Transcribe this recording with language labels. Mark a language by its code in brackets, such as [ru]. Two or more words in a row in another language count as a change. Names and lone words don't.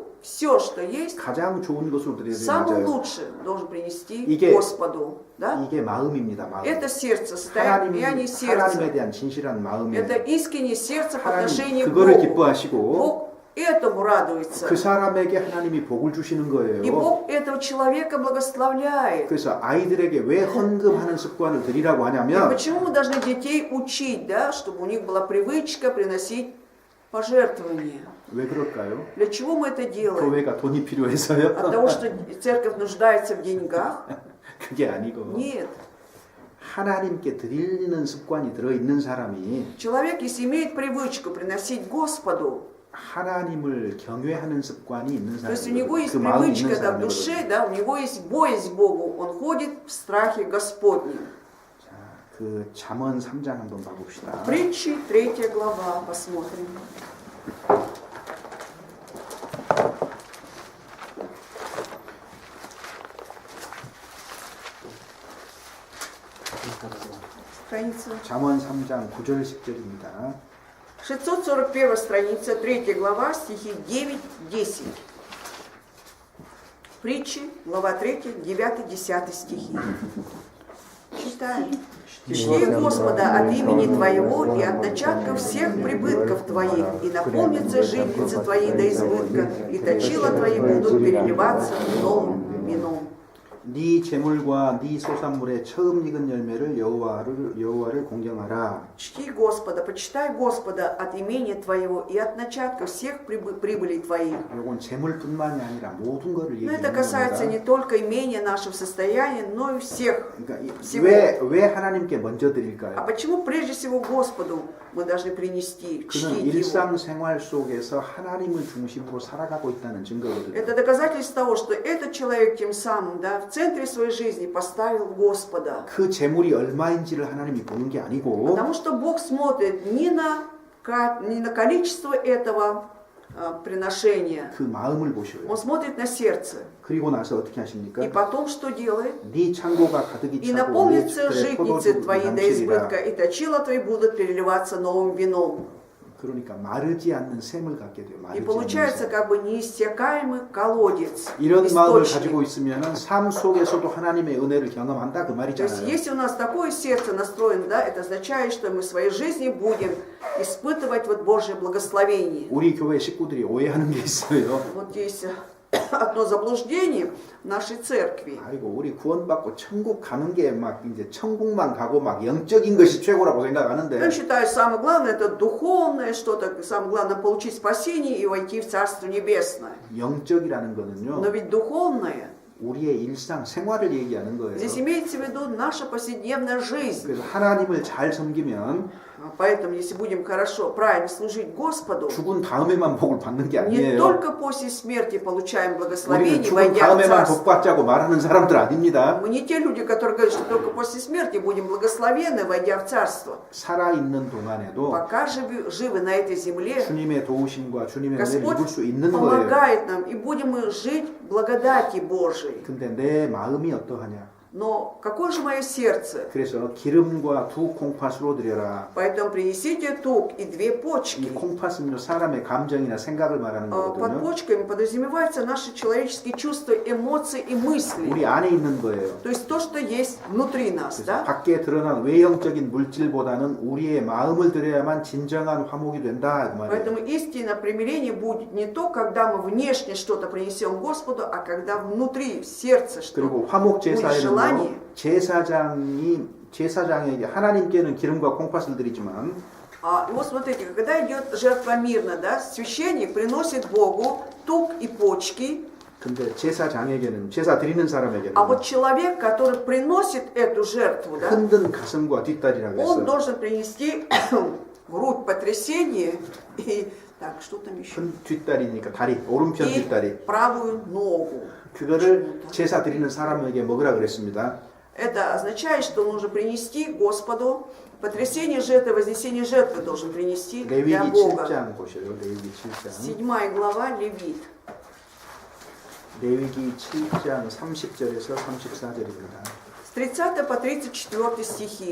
[ru] все, что есть, [ko] 가장 좋은 것으로 드려야 [ru] самое [ko] 돼요. [ru] лучшее должен принести [ko] 이게- [ru] Господу. Да? [ko] 이게 마음입니다. 마음. [ru] Это сердце, состояние [ko] 하나님에 [ru] сердца. [ko] 대한 진실한 마음이에요. [ru] Это искреннее сердце по [ko] 하나님 [ru] отношению к [ko] 그거를 [ru] Богу. [ko] 기뻐하시고 [ru] Бог этому радуется. [ko] 그 사람에게 하나님이 복을 주시는 [ru] И [ko] 거예요. [ru] Бог этого человека благословляет. [ko] 그래서 아이들에게 왜 헌금하는 습관을 들이라고 [ru] И [ko] 하냐면 [ru] почему мы должны детей учить, да, чтобы у них была привычка приносить пожертвования? [ko] 왜 그럴까요? [ru] Для чего мы это делаем? [ko] 교회가 돈이 필요해서요? [ru] От того, что церковь нуждается в деньгах? [ko] 그게 아니고 [ru] Нет. [ko] 하나님께 드리는 습관이 들어있는 사람이 [ru] Человек, если имеет привычку приносить Господу, [ko] 하나님을 경외하는 습관이 있는 [ru] то есть у него [ko] 사람이거든요. [ru] есть [ko] 그 마음이 있는 [ru] привычка да, в [ko] 사람이거든요. [ru] душе, да, у него есть боязнь Богу, он ходит в страхе Господнем. [ko] 자, 그 잠언 3장 한번 봐봅시다. [ru] Притчи, 3 глава, посмотрим. Страница. [ko] 잠언 3장 9절 10절입니다. [ru] 641 страница, 3 глава, стихи 9-10. Притчи, глава 3, 9-10 стихи. Читаем. «Чти Господа от имени Твоего и от начатков всех прибытков Твоих, и наполнится житницы Твои до избытка, и точила Твои будут переливаться новым вином». [ko] 네 재물과 네 소산물의 처음 익은 열매를 여호와를 공경하라. [ru] Чти Господа, почитай Господа от имени Твоего и от начатков всех прибылей Твоих. [ko] 이건 재물뿐만이 아니라 모든 것을 [ru] Но это [ko] 얘기하는 [ru] касается не [ko] 겁니다. [ru] только имения нашего состояния, но и всех. [ko] 그러니까 [ru] всего. [ko] 왜 하나님께 먼저 [ru] А [ko] 드릴까요? [ru] почему прежде всего Господу мы должны принести, [ko] 그는 [ru] чтить Его? [ko] 일상생활 속에서 하나님을 중심으로 살아가고 있다는 증거거든요. [ru] Это доказательство того, что этот человек тем самым, да, в центре своей жизни поставил Господа. [ko] 그 재물이 얼마인지를 하나님이 보는 게 아니고 [ru] Потому что Бог смотрит не на количество этого приношения, [ko] 그 마음을 보셔요. [ru] Он смотрит на сердце. [ko] 그리고 나서 어떻게 하십니까? [ru] И потом что делает? [ko] 네 창고가 가득히 [ru] И [ko] 차고 내 [ru] наполнится [ko] 집들의 [ru] житницы [ko] 포도주를 [ru] твои до [ko] 넘치리라. [ru] избытка, и точила твои будут переливаться новым вином. [ko] 그러니까 마르지 않는 샘을 갖게 돼요. [ru] И [ko] 마르지 않는 [ru] получается [ko] 샘. [ru] как бы неиссякаемый колодец, [ko] 이런 마음을 [ru] источник. [ko] 가지고 있으면은 삶 속에서도 하나님의 은혜를 경험한다 그 [ru] То есть [ko] 말이잖아요. [ru] если у нас такое сердце настроено, да, это означает, что мы в своей жизни будем испытывать вот Божье благословение. [ko] 우리 교회 식구들이 오해하는 게 있어요. [ru] Вот есть одно заблуждение в нашей церкви. [ko] 아이고 우리 구원받고 천국 가는 게 막 이제 천국만 가고 막 영적인 것이 최고라고 생각하는데 [ru] Я считаю, самое главное это духовное что-то, самое главное получить спасение и войти в Царство Небесное. [ko] 영적이라는 거는요. [ru] Но ведь духовное, [ko] 우리의 일상 생활을 얘기하는 거예요. [ru] здесь имеется в виду наша повседневная жизнь. [ko] 그래서 하나님을 잘 섬기면 [ru] Поэтому, если будем хорошо, правильно служить Господу, [ko] 죽은 다음에만 복을 받는 게 [ru] не [ko] 아니에요. [ru] только после смерти получаем [ko] 우리는 [ru] благословение, [ko] 죽은 [ru] войдя в [ko] 다음에만 [ru] Царство. [ko] 복 받자고 말하는 사람들 아닙니다. [ru] Мы не те люди, которые говорят, что только после смерти будем благословенны, войдя в Царство. [ko] 살아있는 동안에도 [ru] Пока живы на этой земле, [ko] 주님의 도우심과 주님의 은혜를 [ru] Господь [ko] 입을 수 있는 거예요. [ru] помогает нам, и будем мы жить в благодати Божией. [ko] 근데 내 마음이 어떠하냐? [ru] Но какое же мое сердце? [ko] 그래서 기름과 두 콩팥으로 드려라. [ru] Поэтому принесите тук и 2 [ko] 이 [ru] почки. [ko] 콩팥은요 사람의 감정이나 생각을 말하는 [ru] Под [ko] 거거든요. [ru] почками подразумеваются наши человеческие чувства, эмоции и мысли. [ko] 우리 안에 있는 거예요. [ru] То есть то, что есть внутри нас, да? [ko] 밖에 드러난 외형적인 물질보다는 우리의 마음을 드려야만 진정한 화목이 된다 그 말이에요. [ru] Поэтому истинное примирение будет не то, когда мы внешне что-то принесем Господу, а когда внутри, в сердце [ko] 그리고 [ru] что-то. [ko] 화목 우리 제사에는요 [ru] желание. [ko] 제사장에게 하나님께는 기름과 콩팥을 드리지만 [ru] И вот смотрите, когда идет жертва мирно, да, священник приносит Богу тук и почки, [ko] 근데 제사장에게는 제사 드리는 사람에게는 [ru] а вот человек, который приносит эту жертву, да, [ko] 흔든 가슴과 뒷다리라고 [ru] он [ko] 했어요. [ru] должен принести грудь потрясения и так, что там еще? [ko] 뒷다리니까 다리, 오른편 [ru] И [ko] 뒷다리. [ru] правую ногу. [ko] 그거를 제사 드리는 사람에게 먹으라 그랬습니다. [ru] Это означает, что нужно принести Господу потрясение жертвы, вознесение жертвы должен принести для [ko] 레위기 Бога. 7장 보셔요. 레위기 7장. [ru] 7 глава Левит. [ko] 레위기 7장 30절에서 34절입니다. [ru] С 30 по 34 стихи.